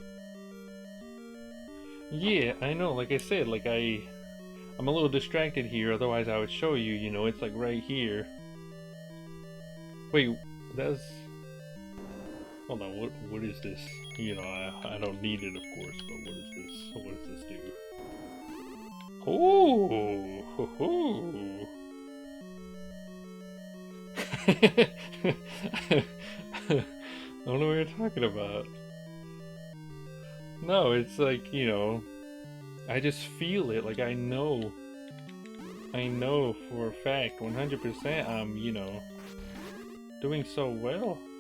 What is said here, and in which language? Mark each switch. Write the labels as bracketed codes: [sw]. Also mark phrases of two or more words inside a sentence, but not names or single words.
[en] Yeah, I know, like I said, like I'm a little distracted here, otherwise I would show you, you know, it's like right here. Wait, that's... Hold on, what is this? You know, I don't need it, of course, but what is this? What does this do? Oh, ho, ho. I don't know what you're talking about. No, it's like, you know, I just feel it, like I know for a fact, 100% I'm, you know, doing so well.